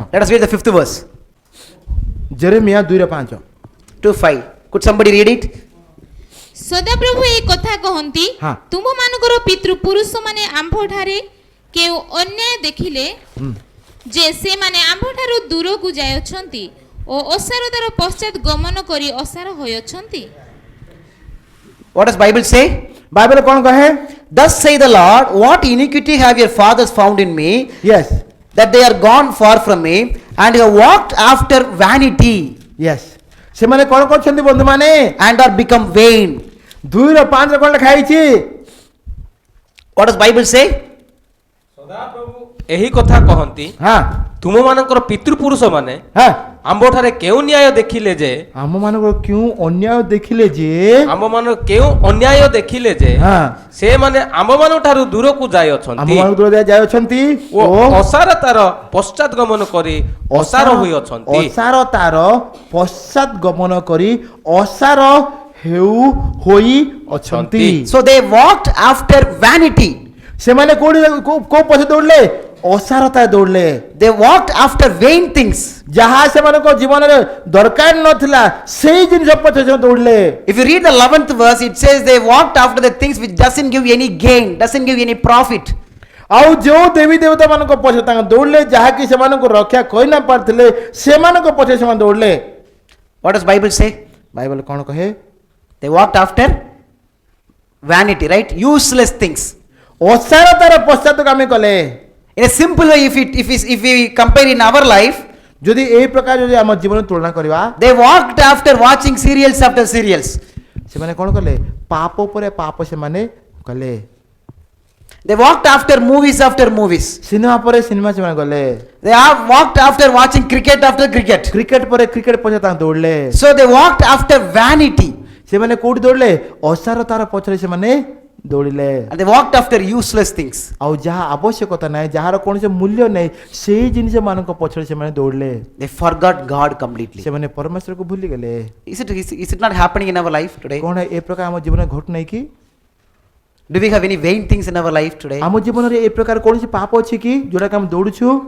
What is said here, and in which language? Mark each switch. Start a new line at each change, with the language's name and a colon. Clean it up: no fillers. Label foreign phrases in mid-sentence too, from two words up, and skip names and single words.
English: Let us read the 5th verse.
Odia: ଜେରେମିୟା 2:5
English: to 5. Could somebody read it?
Odia: ସଦାପ୍ରଭୁ ଏ କଥା କହନ୍ତି, ହଁ। ତୁମମାନଙ୍କର ପିତୃପୁରୁଷମାନେ ଆମ୍ଭଠାରେ କେଉଁ ଅନ୍ୟାୟ ଦେଖିଲେ ଯେ ସେମାନେ ଆମ୍ଭଠାରୁ ଦୂରକୁ ଯାଇଅଛନ୍ତି ଓ ଅସାରତାର ପଶ୍ଚାତ ଗମନ କରି ଅସାର ହୋଇଅଛନ୍ତି।
English: What does Bible say?
Odia: ବାଇବେଲ କ'ଣ କହେ?
English: Thus say the Lord, what iniquity have your fathers found in me,
Odia: ୟେସ୍
English: that they are gone far from me, and have walked after vanity,
Odia: ୟେସ୍ ସେମାନେ କ'ଣ କରୁଛନ୍ତି ବନ୍ଧୁମାନେ?
English: and are become vain.
Odia: 2:5 କ'ଣ ଲେଖା ହେଇଛି?
English: What does Bible say?
Odia: ସଦାପ୍ରଭୁ ଏହି କଥା କହନ୍ତି, ହଁ ତୁମମାନଙ୍କର ପିତୃପୁରୁଷ ମାନେ ହଁ ଆମ୍ଭଠାରେ କେଉଁ ନ୍ୟାୟ ଦେଖିଲେ ଯେ ଆମମାନଙ୍କର କେଉଁ ଅନ୍ୟାୟ ଦେଖିଲେ ଯେ ଆମ୍ଭମାନଙ୍କ କେଉଁ ଅନ୍ୟାୟ ଦେଖିଲେ ଯେ ହଁ ସେମାନେ ଆମ୍ଭମାନଙ୍କ ଠାରୁ ଦୂରକୁ ଯାଇଅଛନ୍ତି ଆମମାନଙ୍କୁ ଦୂର ଯାଇଅଛନ୍ତି ଓ ଅସାରତାର ପଶ୍ଚାତ ଗମନ କରି ଅସାର ହୋଇଅଛନ୍ତି। ଅସାର ତାର ପଶ୍ଚାତ ଗମନ କରି ଅସାର ହୋଇ ଅଛନ୍ତି।
English: So they walked after vanity.
Odia: ସେମାନେ କୋଉ ପଛେ ଦୌଡ଼ିଲେ? ଅସାରତା ଦୌଡ଼ିଲେ।
English: They walked after vain things.
Odia: ଯାହା ସେମାନଙ୍କ ଜୀବନରେ ଦରକାର ନଥିଲା ସେଇ ଜିନିଷ ପଛେ ସେମାନେ ଦୌଡ଼ିଲେ।
English: If you read the 11th verse, it says they walked after the things which doesn't give any gain, doesn't give any profit.
Odia: ଆଉ ଯେଉଁ ଦେବୀ ଦେବତା ମାନଙ୍କ ପଛେ ତାଙ୍କ ଦୌଡ଼ିଲେ ଯାହାକି ସେମାନଙ୍କୁ ରକ୍ଷା କରି ନ ପାରିଥିଲେ ସେମାନଙ୍କ ପଛେ ସେମାନେ ଦୌଡ଼ିଲେ।
English: What does Bible say?
Odia: ବାଇବଲ କ'ଣ କହେ?
English: They walked after vanity, right? Useless things.
Odia: ଅସାରତାର ପଶ୍ଚାତକୁ ଆମେ କଲେ।
English: In a simple way, if we compare in our life,
Odia: ଯଦି ଏହି ପ୍ରକାର ଯଦି ଆମ ଜୀବନ ତୁଳନା କରିବା,
English: they walked after watching serials after serials.
Odia: ସେମାନେ କ'ଣ କଲେ? ପାପ ଉପରେ ପାପ ସେମାନେ କଲେ।
English: They walked after movies after movies.
Odia: ସିନେମା ପରେ ସିନେମା ସେମାନେ ଗଲେ।
English: They have walked after watching cricket after cricket.
Odia: କ୍ରିକେଟ ପରେ କ୍ରିକେଟ ପଛରେ ତାଙ୍କ ଦୌଡ଼ିଲେ।
English: So they walked after vanity.
Odia: ସେମାନେ କୋଉଠି ଦୌଡ଼ିଲେ? ଅସାରତାର ପଛରେ ସେମାନେ ଦୌଡ଼ିଲେ।
English: And they walked after useless things.
Odia: ଆଉ ଯାହା ଆବଶ୍ୟକତା ନାହିଁ, ଯାହାର କୌଣସି ମୂଲ୍ୟ ନାହିଁ, ସେଇ ଜିନିଷ ମାନଙ୍କ ପଛରେ ସେମାନେ ଦୌଡ଼ିଲେ।
English: They forgot God completely.
Odia: ସେମାନେ ପରମେଶ୍ୱରକୁ ଭୁଲିଗଲେ।
English: Is it not happening in our life today?
Odia: କ'ଣ ଏ ପ୍ରକାର ଆମ ଜୀବନରେ ଘଟୁନାହିଁ କି?
English: Do we have any vain things in our life today?
Odia: ଆମ ଜୀବନରେ ଏ ପ୍ରକାର କୌଣସି ପାପ ଅଛି କି ଯୋଉଟାକି ଆମେ ଦୌଡୁଛୁ?